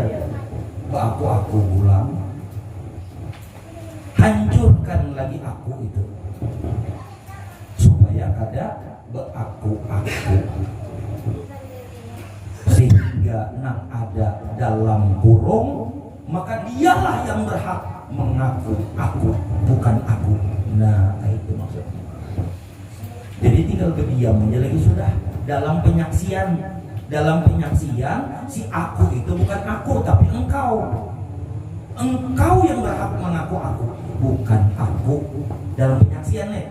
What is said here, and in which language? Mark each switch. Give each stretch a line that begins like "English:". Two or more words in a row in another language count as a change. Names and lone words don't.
Banjar: Bah aku pulang. Hancurkan lagi aku itu supaya kada beaku sehingga nang ada dalam kurung,
Indonesian: maka dialah yang berhak mengaku aku, bukan aku. Nah itu maksudnya. Jadi tinggal berdiam aja lagi sudah. Dalam penyaksian si aku itu bukan aku tapi engkau yang berhak mengaku aku, bukan aku.